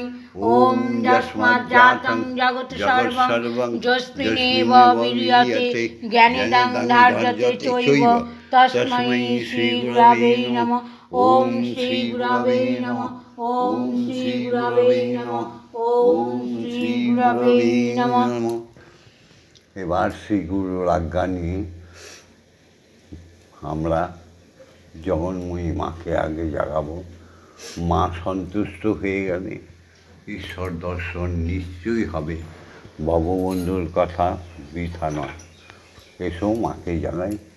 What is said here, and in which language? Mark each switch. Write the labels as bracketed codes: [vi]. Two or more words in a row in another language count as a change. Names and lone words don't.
[sa] ওম যস্মাজ্জাতং জগৎ সর্বং যস্মিন্নেব বিলীয়তে জ্ঞানেদং ধার্যতে চৈব তস্मै শ্রীগুরবে নমঃ। ওম শ্রীগুরবে নমঃ। ওম শ্রীগুরবে নমঃ। ওম শ্রীগুরবে নমঃ। [bn] এবার শ্রীগুরুর আজ্ঞা নিয়ে আমরা জগন্ময়ী মাকে আগে জাগাবো। মা সন্তুষ্ট হয়ে গেলে ঈশ্বর দর্শন নিশ্চয়ই হবে। ভববন্ধুর কথা বৃথা নয়। এসো মাকে জানাই।